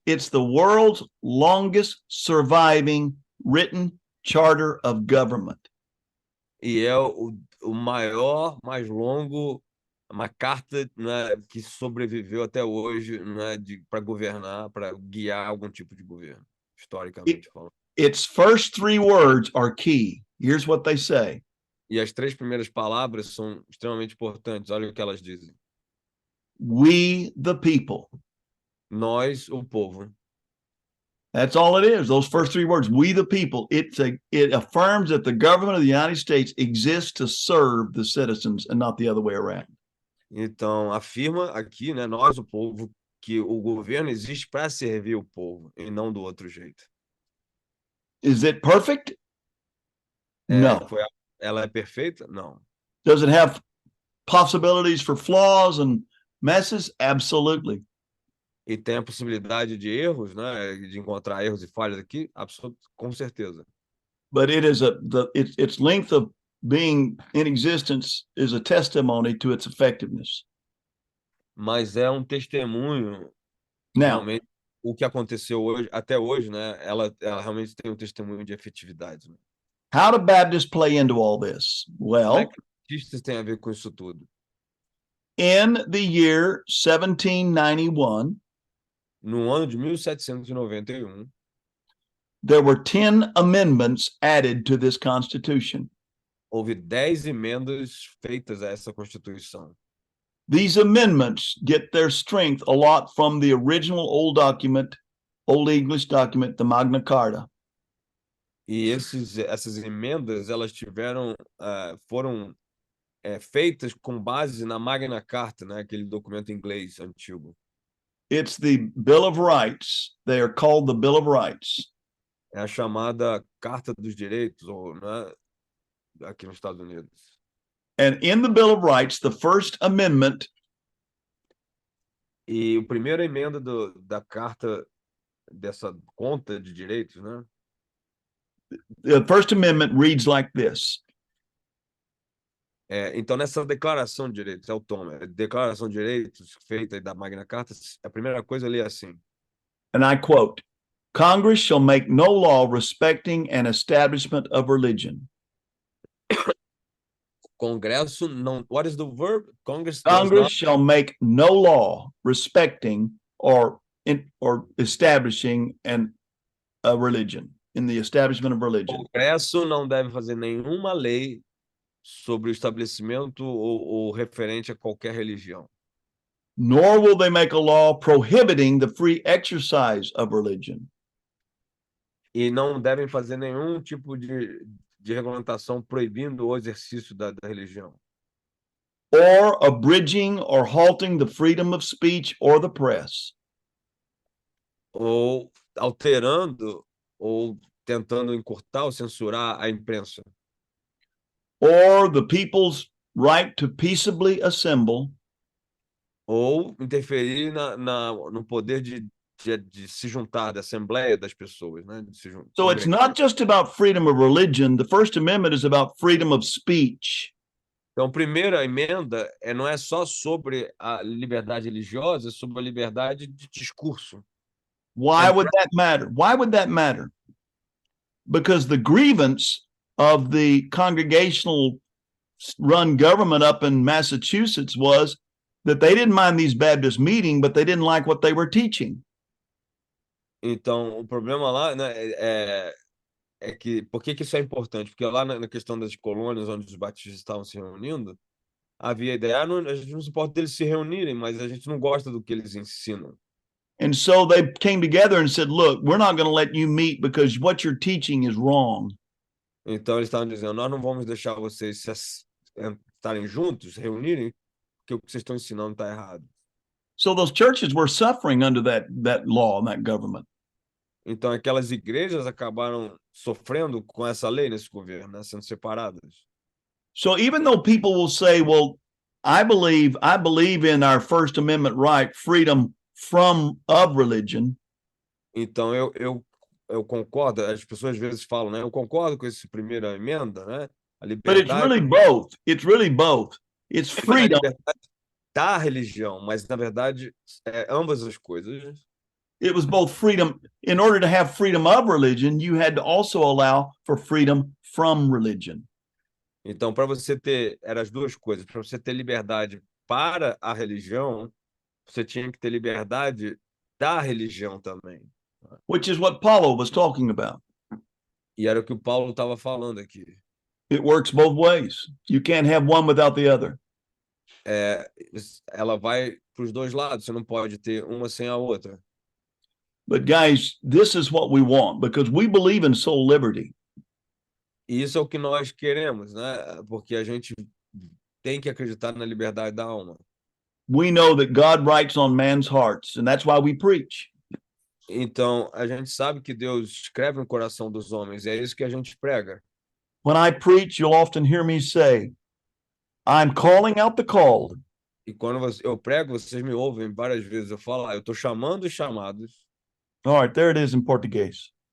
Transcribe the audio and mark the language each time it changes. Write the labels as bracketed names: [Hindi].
[English] It's the world's longest surviving written charter of government. [Portuguese] E é o maior, mais longo, uma carta, né, que sobreviveu até hoje, né, para governar, para guiar algum tipo de governo, historicamente falando. [English] Its first three words are key. Here's what they say. [Portuguese] E as três primeiras palavras são extremamente importantes. Olha o que elas dizem. [English] We the people. [Portuguese] Nós, o povo. [English] That's all it is. Those first three words, we the people. It affirms that the government of the United States exists to serve the citizens and not the other way around. [Portuguese] Então, afirma aqui, né, nós, o povo, que o governo existe para servir o povo e não do outro jeito. [English] Is it perfect? No. [Portuguese] Ela é perfeita? Não. [English] Does it have possibilities for flaws and messes? Absolutely. [Portuguese] E tem a possibilidade de erros, né, de encontrar erros e falhas aqui? Com certeza. [English] But it is its length of being in existence is a testimony to its effectiveness. [Portuguese] Mas é um testemunho. [English] Now, [Portuguese] realmente, o que aconteceu hoje, até hoje, né, ela realmente tem um testemunho de efetividade. Né? [English] How do Baptists play into all this? Well, [Portuguese] como é que Batistas tem a ver com isso tudo? [English] In the year 1791, [Portuguese] no ano de 1791, [English] there were 10 amendments added to this Constitution. [Portuguese] Houve 10 emendas feitas a essa Constituição. [English] These amendments get their strength a lot from the original Old English document, the Magna Carta. [Portuguese] E essas emendas, elas foram feitas com base na Magna Carta, né, aquele documento inglês antigo. [English] It's the Bill of Rights. They are called the Bill of Rights. [Portuguese] É a chamada Carta dos Direitos, né, aqui nos Estados Unidos. [English] And in the Bill of Rights, the First Amendment. [Portuguese] E a primeira emenda da Carta dessa conta de direitos, né? [English] The First Amendment reads like this. [Portuguese] Então, nessa Declaração de Direitos, é o tom, Declaração de Direitos feita da Magna Carta, a primeira coisa ali é assim. [English] And I quote, Congress shall make no law respecting an establishment of religion. [Portuguese] Congresso não. [English] What is the verb? Congress shall make no law respecting or or establishing a religion, in the establishment of [Portuguese] O [English] religion. [Portuguese] Congresso não deve fazer nenhuma lei sobre o estabelecimento ou referente a qualquer religião. [English] Nor will they make a law prohibiting the free exercise of religion, [Portuguese] E não devem fazer nenhum tipo de regulamentação proibindo o exercício da religião. [English] or abridging or halting the freedom of speech or the press, [Portuguese] Ou alterando ou tentando encurtar ou censurar a imprensa. [English] or the people's right to peaceably assemble, [Portuguese] Ou interferir no poder de se juntar, da assembleia das pessoas, né? De se [English] So it's not just about freedom of religion. The First Amendment is about freedom of speech. [Portuguese] Então, a primeira emenda não é só sobre a liberdade religiosa, é sobre a liberdade de discurso. [English] Why would that matter? Why would that matter? Because the grievance of the congregational run government up in Massachusetts was that they didn't mind these Baptists meeting, but they didn't like what they were teaching. [Portuguese] Então, o problema lá, né, é que... Por que isso é importante? Porque lá na questão das colônias, onde os batistas estavam se reunindo, havia a ideia, a gente não se importa deles se reunirem, mas a gente não gosta do que eles ensinam. [English] And so they came together and said, look, we're not going to let you meet because what you're teaching is wrong. [Portuguese] Então, eles estavam dizendo, nós não vamos deixar vocês estarem juntos, se reunirem, porque o que vocês estão ensinando está errado. [English] So those churches were suffering under that law and that government. [Portuguese] Então, aquelas igrejas acabaram sofrendo com essa lei nesse governo, né, sendo separadas. [English] So even though people will say, well, I believe in our First Amendment right, freedom of religion. [Portuguese] Então, eu concordo, as pessoas às vezes falam, né, eu concordo com essa primeira emenda, né, a [English] But it's [Portuguese] liberdade... [English] really both. It's really both. It's freedom. [Portuguese] A liberdade da religião, mas, na verdade, ambas as coisas. [English] It was both freedom. In order to have freedom of religion, you had to also allow for freedom from religion. [Portuguese] Então, para você ter, eram as duas coisas, para você ter liberdade para a religião, você tinha que ter liberdade da religião também. [English] Which is what Paulo was talking about. [Portuguese] E era o que o Paulo estava falando aqui. [English] It works both ways. You can't have one without the other. [Portuguese] Ela vai para os dois lados, você não pode ter uma sem a outra. [English] But guys, this is what we want because we believe in soul liberty. [Portuguese] E isso é o que nós queremos, né? Porque a gente tem que acreditar na liberdade da alma. [English] We know that God writes on man's hearts, and that's why we preach. [Portuguese] Então, a gente sabe que Deus escreve no coração dos homens, e é isso que a gente prega. [English] When I preach, you'll often hear me say, I'm calling out the called. [Portuguese] E quando eu prego, vocês me ouvem várias vezes, eu falo, eu estou chamando os chamados. [English] All right, there it is in Portuguese.